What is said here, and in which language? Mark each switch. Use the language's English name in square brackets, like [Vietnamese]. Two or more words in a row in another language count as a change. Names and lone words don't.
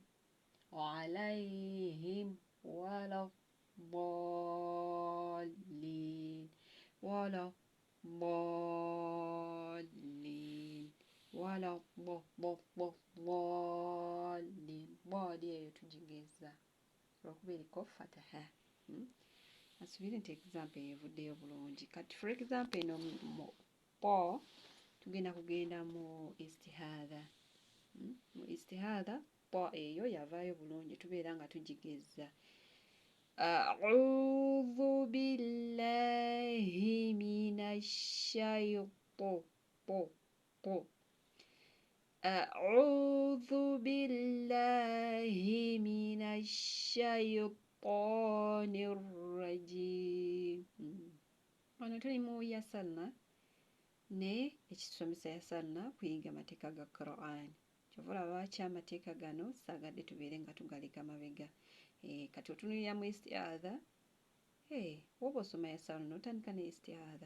[Arabic] عليهم ولا الضالين ولا الضالين [Ganda] ضاد eyo tugigeza olwokuba eriko fataha. Asubire nti example evuddeyo bulungi. Kati [English] for example [Ganda] eno mu po tugenda kugenda mu istihadha. Mu istihadha po eyo yavaayo bulungi tubeera nga tugigeza. [Arabic] أعوذ بالله من الشيطان الرجيم. [Ganda] Wano tuli mu yasalna ne ekisomesa yasalna kuyiga mateeka ga Quran. Kyova olaba lwaki amateeka gano saagadde tubeere nga tugaleka mabega. Kati otunulira mu istihadha, woba osoma yasalna n'otandika ne istihadha.